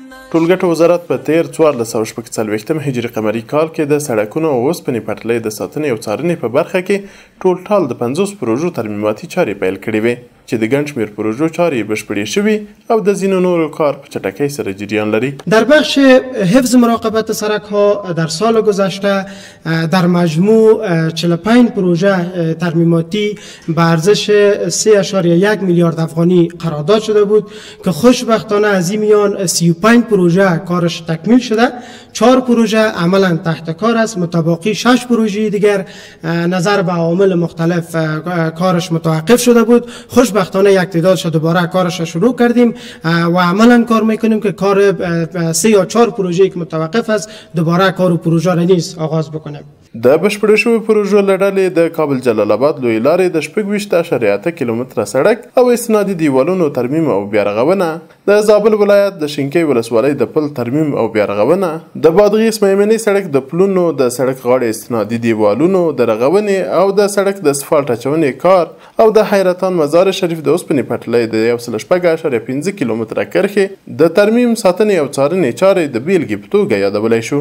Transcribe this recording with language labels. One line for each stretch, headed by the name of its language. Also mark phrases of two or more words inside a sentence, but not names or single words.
Pashto: ټولګټو وزارت په تیر 1440 هجري قمري کال کې د سړکونو او اوسپنې پټلۍ د ساتنې او څارنې په برخه کې ټول د 50 پروژو ترمیماتي چارې پیل کړې وې چې د ګڼ شمېر پروژو چارې بشپړې شوي او د ځینو نورو کار په چټکۍ سره جریان لري.
Persian: در بخش حفظ مراقبت سرک‌ها در سال گذشته در مجموع 45 پروژه ترمیماتی به ارزش 3.1 میلیارد افغانی قرارداد شده بود که خوشبختانه از این میان 35 پروژه کارش تکمیل شده، 4 پروژه عملا تحت کار است، متباقی 6 پروژه دیگر نظر به عوامل مختلف کارش متوقف شده بود. خوشبختانه یک تعدادش دوباره کارش شروع کردیم و عملا کار میکنیم که کار 3 یا 4 پروژه که متوقف است دوباره کار و پروژه را نیز آغاز بکنیم.
Pashto: د بشپړې شوې پروژو له ډلې د کابل جلال آباد لویې لارې د 26.8 کیلومتره سړک او استنادي دیوالونو ترمیم او بیارغونه، د زابل ولایت د شینکۍ ولسوالۍ د پل ترمیم او بیارغونه، د بادغیس میمنې سړک د پلونو د سړک غاړې استنادي دیوالونو د رغونې او د سړک د اسفالټ اچونې کار او د حیرتان مزار شریف د اوسپنې پټلۍ د 1.5 کیلومتره کرښې د ترمیم، ساتنې او څارنې چارې د بیلګې په توګه یادولی شو.